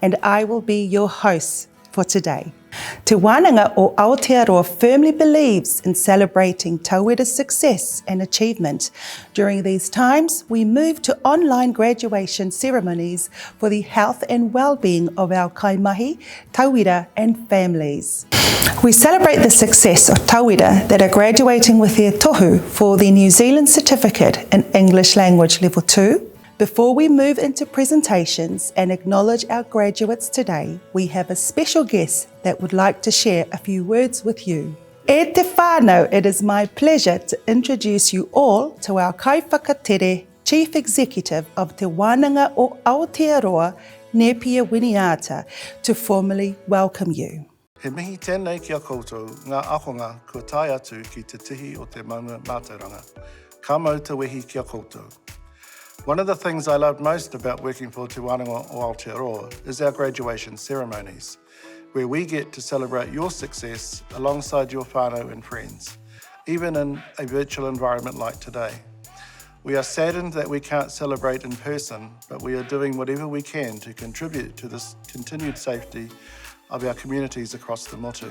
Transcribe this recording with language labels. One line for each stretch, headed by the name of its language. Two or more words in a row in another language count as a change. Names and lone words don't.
English: and I will be your host for today. Te Wānanga o Aotearoa firmly believes in celebrating tauira's success and achievement. During these times, we move to online graduation ceremonies for the health and well-being of our kaimahi, tauira and families. We celebrate the success of tauira that are graduating with their tohu for the New Zealand Certificate in English Language Level 2. Before we move into presentations and acknowledge our graduates today, we have a special guest that would like to share a few words with you.
Māori: E te whānau,
English: it is my pleasure to introduce you all to our kaiwhakatere Chief Executive of Te Wānanga o Aotearoa, Nepia Winiata, to formally welcome you.
Māori: He mihi tēnei ki a koutou, ngā akonga kua tai atu ki te tihi o te maunga mātauranga. Ka mau te wehi ki a koutou.
English: One of the things I love most about working for Te Wānanga o Aotearoa is our graduation ceremonies, where we get to celebrate your success alongside your whānau and friends, even in a virtual environment like today. We are saddened that we can't celebrate in person, but we are doing whatever we can to contribute to this continued safety of our communities across the motu.